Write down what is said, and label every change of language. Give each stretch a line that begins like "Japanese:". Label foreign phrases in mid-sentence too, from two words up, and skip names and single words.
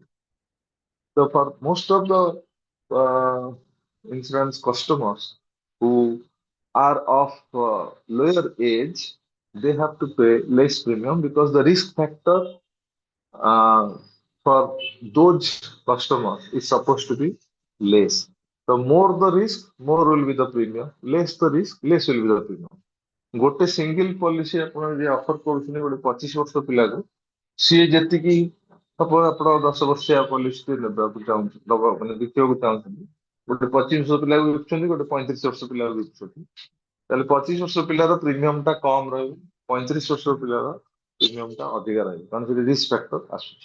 English: So for most of the uh, insurance customers who are of lower age, they have to pay less premium because the risk factor uh, for those customers is supposed to be less. The more the risk, more will be the premium. Less the risk, less will be the premium.
Odia: ଗୋଟେ
English: single policy
Odia: ଆପଣ ଯଦି ଅଫର କରୁଛନ୍ତି ଗୋଟେ 25 ବର୍ଷ ପିଲାକୁ, ସିଏ ଯେତିକି ସପୋଜ ଆପଣ 10 ବର୍ଷିଆ ପଲିସି ନେବାକୁ ଚାହୁଁଛନ୍ତି, ମାନେ ବିକିବାକୁ ଚାହୁଁଛନ୍ତି, ଗୋଟେ 25 ବର୍ଷ ପିଲାକୁ ବିକୁଛନ୍ତି, ଗୋଟେ 35 ବର୍ଷ ପିଲାକୁ ବିକୁଛନ୍ତି, ତାହେଲେ 25 ବର୍ଷ ପିଲାର ପ୍ରିମିୟମ ଟା କମ ରହିବ, 35 ବର୍ଷ ପିଲାର ପ୍ରିମିୟମ ଟା ଅଧିକା ରହିବ କାରଣ ସେଠି
English: risk factor
Odia: ଆସୁଛି।